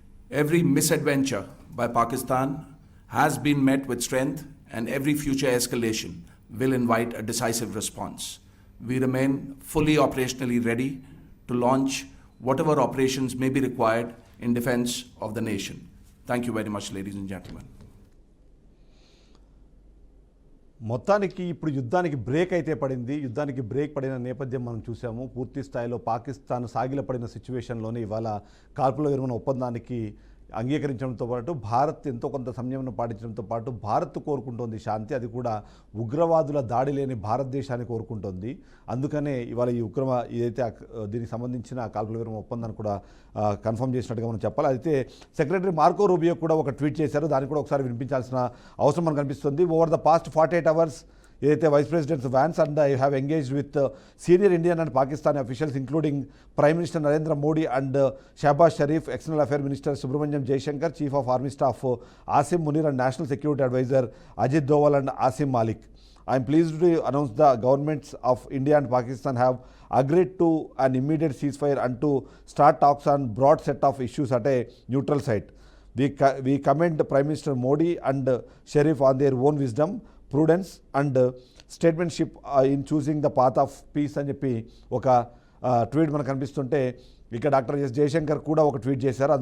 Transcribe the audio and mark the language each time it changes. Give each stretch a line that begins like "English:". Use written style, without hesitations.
English: Every misadventure by Pakistan has been met with strength, and every future escalation will invite a decisive response. We remain fully operationally ready to launch whatever operations may be required in defense of the nation. Thank you very much, ladies and gentlemen.
Telugu: మొత్తానికి ఇప్పుడు యుద్ధానికి break అయితే పడింది. యుద్ధానికి break పడిన నేపథ్యం మనం చూసాము. పూర్తి స్థాయిలో పాకిస్తాన్ సాగిలపడిన సిచ్యువేషన్లోనే ఇవాళ కాల్పుల విరమణ ఒప్పందానికి అంగీకరించడంతో పాటు భారత్ ఎంతో కొంత సంయమనం పాటించడంతో పాటు భారత్ కోరుకుంటోంది శాంతి, అది కూడా ఉగ్రవాదుల దాడి లేని భారతదేశాన్ని కోరుకుంటోంది. అందుకనే ఇవాళ ఈ ఏదైతే దీనికి సంబంధించిన కాల్పుల విరమణ ఒప్పందాన్ని కూడా కన్ఫర్మ్ చేసినట్టుగా మనం చెప్పాలి. అయితే సెక్రటరీ మార్కో రూబియో కూడా ఒక ట్వీట్ చేశారు, దాన్ని కూడా ఒకసారి వినిపించాల్సిన అవసరం మనకు కనిపిస్తుంది.
English: over the past 48 hours
Telugu: ఏదైతే
English: Vice presidents Vance and I have engaged with senior Indian and Pakistani officials including prime minister Narendra Modi and Shahbaz Sharif, external affair minister Subrahmanyam Jaishankar, chief of army staff Asim Munir and national security adviser Ajit Doval and Asim Malik. I am pleased to announce the governments of India and Pakistan have agreed to an immediate ceasefire and to start talks on broad set of issues at a neutral site. We commend Prime Minister Modi and Sharif on their own wisdom, prudence and statesmanship in choosing the path of peace
Telugu: అని చెప్పి ఒక tweet మనకు కనిపిస్తుంటే, ఇక doctor yes Jayashankar కూడా ఒక tweet చేశారు.